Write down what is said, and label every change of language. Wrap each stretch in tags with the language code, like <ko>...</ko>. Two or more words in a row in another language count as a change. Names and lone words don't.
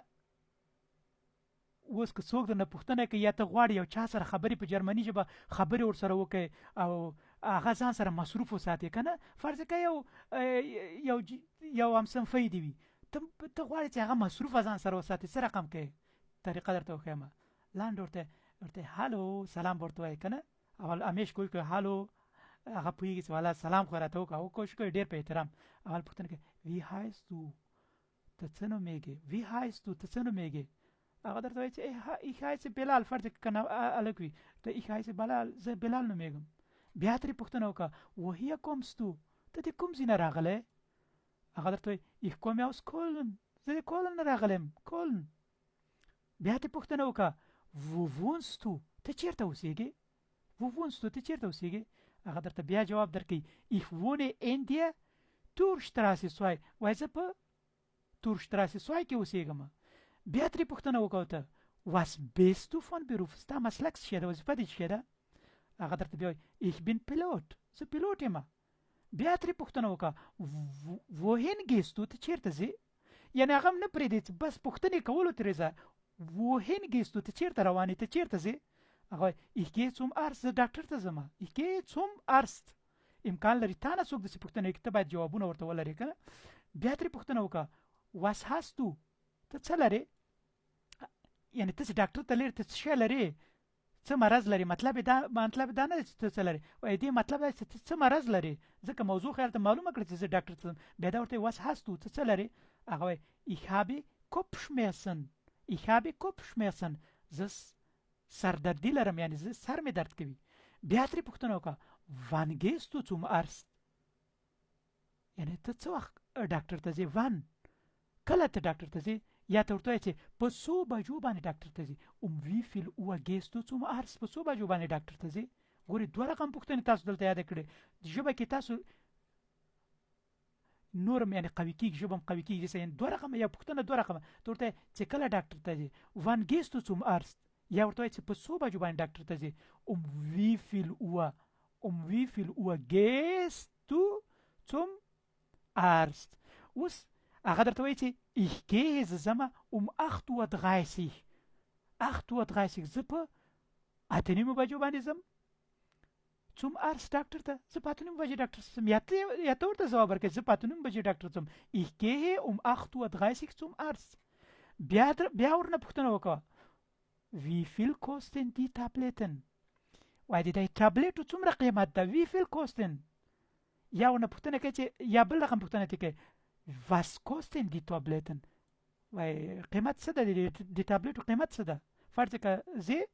<ps>اوس که څوک درنه پوښتنه کوي یا ته غواړې یو چا سره خبرې په جرمني ژبه خبرې ورسره وکړې او هغه ځان سره مصروف وساتې که نه فرض کړه یو همصنفی دې وي ته غواړې چې هغه مصروفه ځان سره وساتې څه رقم کوې طریقه درته وښیم لاندې ورته هالو سلام ورته وایي که نه اول همیش کوی که هالو هغه پوهېږي چې والا سلام خو راته وکړه او کوشش کوي ډېر په احترام اول پوښتنه کوي</ps> <de>wie heißt du</de> <ps>ته څه نومېږې</ps> <de>wie heißt du</de> <ps>ته څه نومېږې هغه درته وایي چې</ps> <de>ich heiße</de> <ps>بلال فرض که نه هلک وي ته</ps> <de>ich heiße</de> <ps>بلال زه بلال نومېږم بیا ترې پوښتنه وکړه</ps> <de>woher kommst du</de> <ps>ته د کوم ځای نه راغلی هغه درته وایي</ps> <de>ich komme aus Köln</de> <ps>زه د کولن نه راغلی یم کولن بیا ترې پوښتنه وکړه</ps> <de>wo wohnst du</de> <ps>ته چېرته اوسېږې</ps> <de>wo wohnst du</de> <ps>ته چېرته اوسېږې هغه درته بیا جواب درکوي</ps> <de>ich wohne in der Turstraße 2</de> <ps>وایي زه په Turstraße 2 کې اوسېږم بیا ترې پوښتنه وکړه</ps> <de>was bist du von Beruf</de> <ps>ستا مسلک څه شی ده وظیفه دې څه شی ده هغه درته بیا وایي</ps> <de>ich bin Pilot</de> <ps>زه پیلوټ یم بیا ترې پوښتنه وکړه</ps> <de>wohin gehst du</de> <ps>ته چېرته ځې یعنې هغه هم نه پرېږدي چې بس پوښتنې کولو ترې ځه</ps> <de>wohin gehst du</de> <ps>ته چېرته روان یې ته چېرته ځې هغه وایي</ps> <de>ich gehe zum</de> <ps>Arzt زه ډاکټر ته ځم</ps> <de>ich gehe zum Arzt</de> <ps>امکان لري تا نه څوک داسې پوښتنه وکړي ته باید جوابونه ورته ولرې که نه بیا ترې پوښتنه وکړه</ps> <de>was hast du</de> <ps>ته څه لرې یعنې ته چې ډاکټر ته لرې ته څه شی لرې څه مرض لري مطلب دا نه دی چې ته څه لرې وایي دې مطلب دا چې ته څه مرض لرې ځکه موضوع خو ته معلومه کړه چې زه ډاکټر ته ځم بیا دا ورته</ps> <de>was hast du</de> <ps>ته څه لرې هغه وایي</ps> <de>ich habe</de> <ps>Kopfschmerzen زه سردردي لرم یعنې زه سر مې درد کوي بیا ترې پوښتنه وکړه</ps> <de>wann gehst du zum Arzt</de> <ps>یعنې ته څه وخت ډاکټر ته ځې وان کله ته ډاکټر ته ځې یا ته ورته وایي چې په څو بجو باندې ډاکټر ته ځې</ps> <de>wie viel Uhr gehst du zum Arzt</de> <ps>په څو بجو باندې ډاکټر ته ځې ګورې دوه رقم پوښتنې تاسو دلته یاده کړې ژبه کې تاسو نورم یعنې قوي کېږي ژبه هم قوي کېږي یعنې دوه رقمه یا پوښتنه دوه رقمه ته ورته چې کله ډاکټر ته ځې</ps> <de>wann gehst du zum Arzt</de> <ps>یا ورته وایي چې په څو بجو باندې ډاکټر ته ځې</ps> <de>wie viel Uhr gehst du zum Arzt</de> <ps>اوس هغه درته وایي چې</ps> <de>ich gehe</de> <ps>زه ځمه 8:30 زه په 8:30 بجو باندې ځم zum Arzt ډاکټر ته زه په 8:30 بجې ډاکټر ته ځم یا ته ورته ځواب ورکړې زه په 8:30 بجې ډاکټر ته ځم</ps> <de>ich gehe 8:30 zum Arzt</de> <ps>بیا ورنه پوښتنه وکړه</ps> <de>wie viel kosten die Tabletten</de> <ps>وایي د دې ټابلیټو څومره قیمت ده</ps> <de>wie viel kosten</de> <ps>یا ورنه پوښتنه کوي چې یا بل رقم پوښتنه ترې کوي</ps> <de>was kosten die Tabletten</de> <ps>وایي قیمت څه ده د ټابلیټو قیمت څه ده فرض کړه زه</ps>